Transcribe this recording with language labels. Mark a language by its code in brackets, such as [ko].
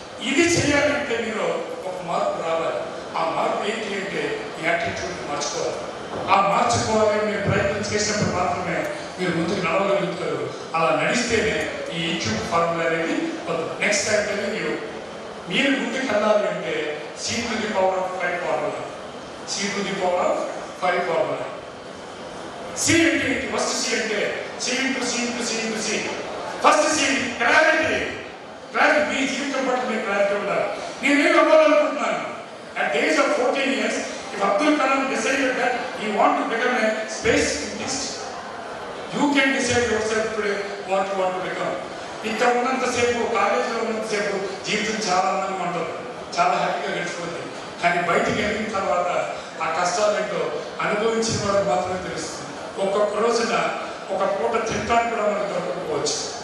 [te] ఇది చేయాలంటే మీరు ఒక మార్పు రావాలి. ఆ మార్పు ఏంటి అంటే యాటిట్యూడ్ మార్చుకోవాలి. ఆ మార్చుకోవాలని మీరు ప్రయత్నం చేసినప్పుడు మాత్రమే మీరు ముందుకు నడవగలుగుతారు. అలా నడిస్తేనే ఈ ఈక్యూబ్ ఫార్ములా అనేది వస్తుంది. నెక్స్ట్ అంటే మీరు ముందుకు వెళ్ళాలి అంటే C to the power of 5 formula. C to the power of 5 formula. C అంటే ఫస్ట్ C అంటే C into C. First C clarity. మీ జీవితం పట్ల మీకు క్లారిటీ ఉండాలి. నేనేం అవ్వాలనుకుంటున్నాను? [en] At the age of 14 years, if Abdul Kalam decided that he want to become a space scientist, you can decide yourself today what you want to become. [te] ఇక్కడ ఉన్నంతసేపు, కాలేజీలో ఉన్నంతసేపు జీవితం చాలా ఆనందంగా ఉంటుంది, చాలా హ్యాపీగా గడిచిపోతుంది. కానీ బయటికి వెళ్ళిన తర్వాత ఆ కష్టాలేంటో అనుభవించిన వాళ్ళకి మాత్రమే తెలుస్తుంది. ఒక్కొక్క రోజున ఒక పూట తింటానికి కూడా మనకు దొరకకపోవచ్చు.